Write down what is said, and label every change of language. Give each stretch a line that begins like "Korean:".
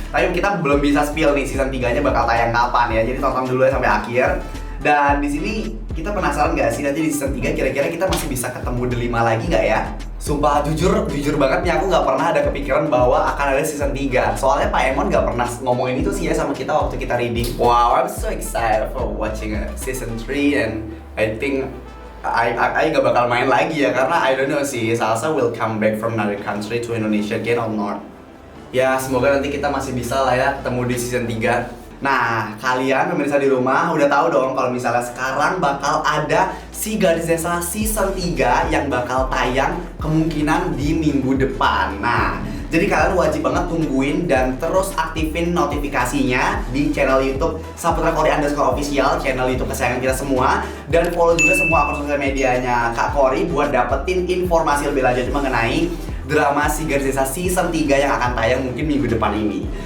Indonesian: Tapi kita belum bisa spill nih season 3-nya bakal tayang kapan ya. Jadi tonton dulu ya sampai akhir. Dan di sini kita penasaran gak sih nanti di season 3 kira-kira kita masih bisa ketemu Delima lagi gak ya? Sumpah jujur banget nih aku gak pernah ada kepikiran bahwa akan ada season 3. Soalnya Pak Emon gak pernah ngomongin itu sih ya sama kita waktu kita reading.
English: Wow, I'm so excited for watching season 3 and I think I
Indonesian: gak bakal main lagi ya, karena
English: I don't know sih, Salsa will come back from another country to Indonesia again or not.
Indonesian: Ya semoga nanti kita masih bisa lah ya ketemu di season 3. Nah, kalian pemirsa di rumah udah tahu dong kalau misalnya sekarang bakal ada Si Gadis Desa season 3 yang bakal tayang kemungkinan di minggu depan. Nah, jadi kalian wajib banget tungguin dan terus aktifin notifikasinya di channel YouTube Saputra Kori _official, channel YouTube kesayangan kita semua, dan follow juga semua akun sosial medianya Kak Kori buat dapetin informasi lebih lanjut mengenai drama Si Gadis Desa season 3 yang akan tayang mungkin minggu depan ini.